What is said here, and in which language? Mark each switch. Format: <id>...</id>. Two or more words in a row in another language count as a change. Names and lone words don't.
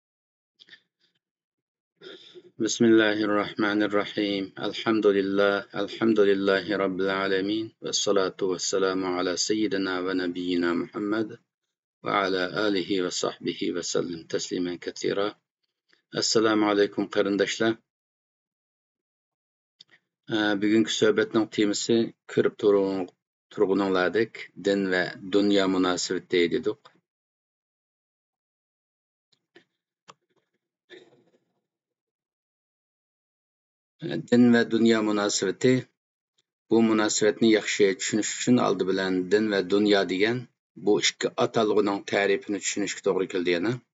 <ar>بسم الله الرحمن الرحيم. الحمد لله رب العالمين، والصلاة والسلام على سيدنا ونبينا محمد وعلى آله وصحبه وسلم تسليما كثيرا. السلام عليكم</ar> <uz>qarindoshlar. Bugungi suhbatning temasi ko'rib turganinglardek din va dunyo munosabati dedik. Din va dunyo munosabati, bu munosabatni yaxshi tushunish uchun oldi bilan din va dunyo degan bu ikki atalg'uning ta'rifini tushunishga to'g'ri keldi yana.</uz>